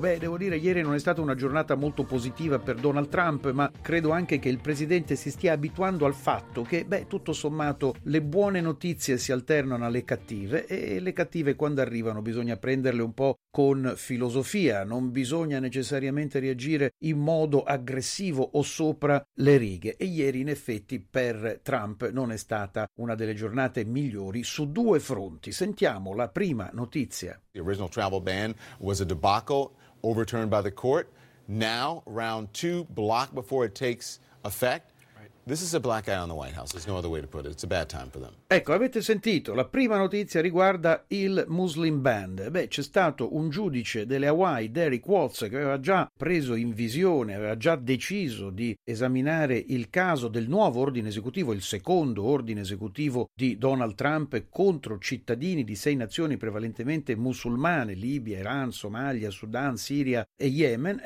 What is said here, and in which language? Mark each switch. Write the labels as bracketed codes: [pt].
[it] Beh, devo dire, ieri non è stata una giornata molto positiva per Donald Trump, ma credo anche che il presidente si stia abituando al fatto che, beh, tutto sommato, le buone notizie si alternano alle cattive, e le cattive quando arrivano bisogna prenderle un po' con filosofia, non bisogna necessariamente reagire in modo aggressivo o sopra le righe. E ieri, in effetti, per Trump non è stata una delle giornate migliori su due fronti. Sentiamo la prima notizia. [en] The original travel ban was a debacle overturned by the court. Now, round two, blocked before it takes effect. This is a black eye on the White House. There's no other way to put it. It's a bad time for them. [it] Ecco, avete sentito, la prima notizia riguarda il Muslim ban. Beh, c'è stato un giudice delle Hawaii, Derek Watts, che aveva già preso in visione, aveva già deciso di esaminare il caso del nuovo ordine esecutivo, il secondo ordine esecutivo di Donald Trump contro cittadini di sei nazioni prevalentemente musulmane: Libia, Iran, Somalia, Sudan, Siria e Yemen.